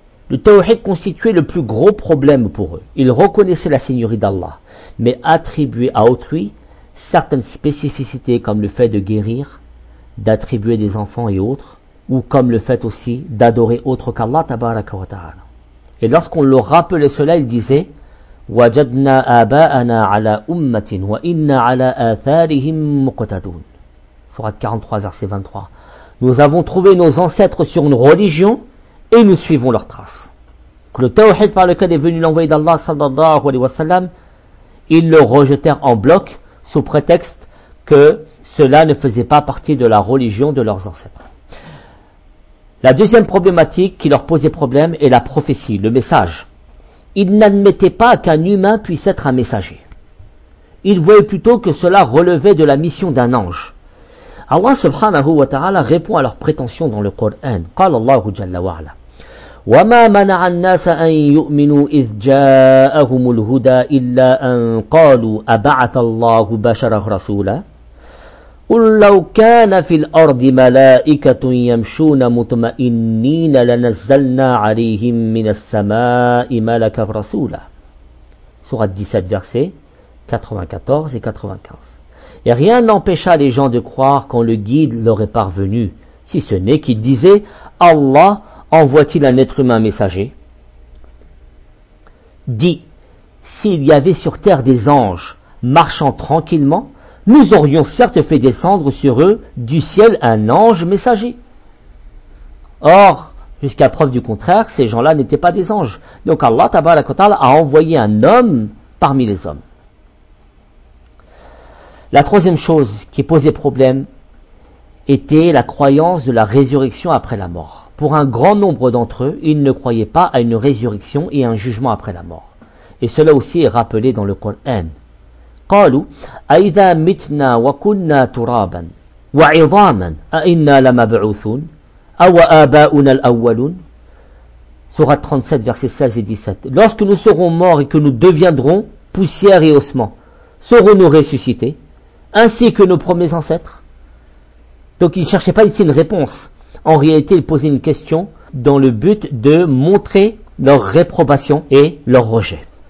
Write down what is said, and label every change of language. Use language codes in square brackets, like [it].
[fr] Le tawhid constituait le plus gros problème pour eux. Ils reconnaissaient la seigneurie d'Allah, mais attribuer à autrui certaines spécificités comme le fait de guérir, d'attribuer des enfants et autres, ou comme le fait aussi d'adorer autre qu'Allah tabaraka wa ta'ala. Et lorsqu'on leur rappelait cela, ils disaient [ar] وَجَدْنَا أَبَاءَنَا عَلَى أُمَّةٍ وَإِنَّ عَلَى آثَارِهِمْ مُقْتَدُونَ. [fr] Sourate 43 verset 23. Nous avons trouvé nos ancêtres sur une religion et nous suivons leurs traces. Le tawhid par lequel est venu l'envoyé d'Allah sallallahu alayhi wa sallam, ils le rejetèrent en bloc sous prétexte que cela ne faisait pas partie de la religion de leurs ancêtres. La deuxième problématique qui leur posait problème est la prophétie, le message. Ils n'admettaient pas qu'un humain puisse être un messager. Ils voyaient plutôt que cela relevait de la mission d'un ange. Allah subhanahu wa ta'ala répond à leurs prétentions dans le Coran. [ar] قال الله جل وعلا وما منع الناس أن يؤمنوا إذ جاءهم الهدى إلا أن قالوا أبعث الله بشرا رسولا قل لو كان في الأرض ملائكة يمشون مطمئنين لنزلنا عليهم من السماء ملكا رسولا. [fr] Sourate 17 versets 94 et 95. Et rien n'empêcha les gens de croire quand le guide leur est parvenu, si ce n'est qu'il disait « Allah envoie-t-il un être humain messager ?» Dit, s'il y avait sur terre des anges marchant tranquillement, nous aurions certes fait descendre sur eux du ciel un ange messager. Or, jusqu'à preuve du contraire, ces gens-là n'étaient pas des anges. Donc Allah tabaraka ta'ala a envoyé un homme parmi les hommes. La troisième chose qui posait problème était la croyance de la résurrection après la mort. Pour un grand nombre d'entre eux, ils ne croyaient pas à une résurrection et à un jugement après la mort. Et cela aussi est rappelé dans le Coran. [ar] قالوا أَإِذَا مِتْنَا وَكُنَّا تُرَابًا. وعظاما أئنا لمبعوثون أو آباؤنا الأولون. [fr] Sourate 37, versets 16 et 17. Lorsque nous serons morts et que nous deviendrons poussière et ossements, serons-nous ressuscités, ainsi que nos premiers ancêtres ? Donc il ne cherchait pas ici une réponse. En réalité, il posait une question dans le but de montrer leur réprobation et leur rejet.